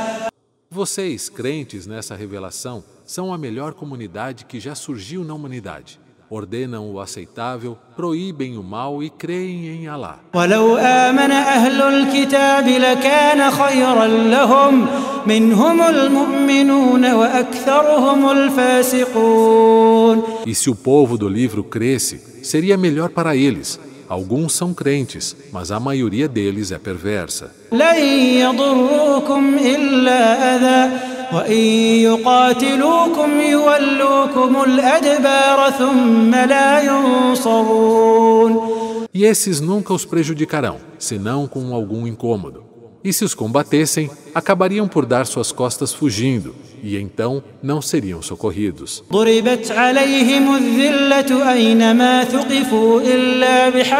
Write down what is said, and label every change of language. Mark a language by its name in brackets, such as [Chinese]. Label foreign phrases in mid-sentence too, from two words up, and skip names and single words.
[Portuguese] Vocês, crentes nessa revelação, são a melhor comunidade que já surgiu na humanidade. Ordenam o aceitável, proíbem o mal e creem em Alá. [Arabic] ولو آمن أهل الكتاب لكان خيرا لهم منهم المؤمنون وأكثرهم الفاسقون. [Portuguese] E se o povo do livro cresce, seria melhor para eles. Alguns são crentes, mas a maioria deles é perversa. [Arabic] لن يضروكم إلا أذى وإن يقاتلوكم يولوكم الأدبار ثم لا ينصرون. [Portuguese] E esses nunca os prejudicarão, senão com algum incômodo. E se os combatessem, acabariam por dar suas costas fugindo, e então não seriam socorridos. [Arabic] ضربت عليهم الذلة أينما ثقفوا إلا